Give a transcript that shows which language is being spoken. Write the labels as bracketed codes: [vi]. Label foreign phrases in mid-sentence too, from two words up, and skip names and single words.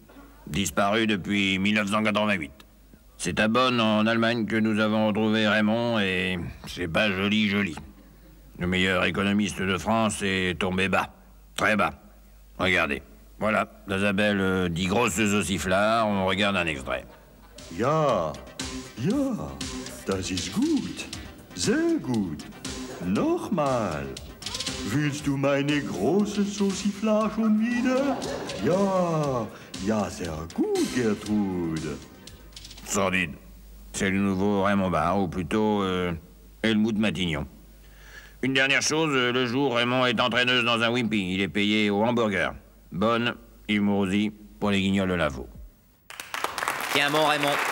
[fr] Disparu depuis 1988. C'est à Bonn, en Allemagne, que nous avons retrouvé Raymond, et c'est pas joli, joli. Le meilleur économiste de France est tombé bas. Très bas. Regardez. Voilà, Isabelle dit grosses ossiflards, on regarde un extrait. [de] Ja, das ist gut. Sehr gut. Nochmal. Willst du meine große Sauciflage schon wieder? Ja, sehr gut, Gertrude. [fr] Sordide. C'est le nouveau Raymond Barre, ou plutôt Helmut Matignon. Une dernière chose, le jour, Raymond est entraîneuse dans un Wimpy. Il est payé au hamburger. Bonne, Yves Mourouzi, pour les guignols de Lavaux. Tiens bon, Raymond.